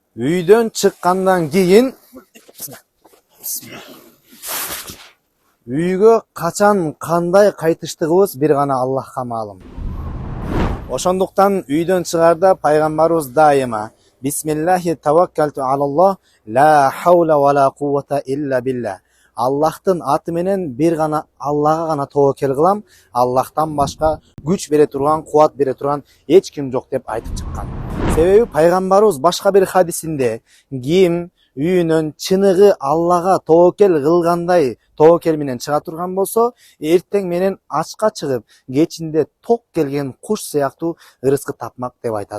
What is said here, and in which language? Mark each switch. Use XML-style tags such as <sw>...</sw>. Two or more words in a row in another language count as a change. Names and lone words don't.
<ky>Үйдөн чыккандан кийин үйгө качан кандай кайтыштыгыбыз бир гана Аллахка маалым. Ошондуктан үйдөн чыгарда пайгамбарыбыз дайыма</ky> <ar>بسم الله توكلت على الله لا حول ولا قوة إلا بالله.</ar> <ky>Аллахтын аты менен бир гана Аллага гана тобокел кылам. Аллахтан башка күч бере турган, кубат бере турган эч ким жок деп айтып чыккан. Себеби пайгамбарыбыз башка бир хадисинде ким үйүнөн чыныгы Аллага тобокел кылгандай тобокел менен чыга турган болсо, эртең менен ачка чыгып, кечинде ток келген куш сыяктуу ырыскы тапмак деп айтат.</ky>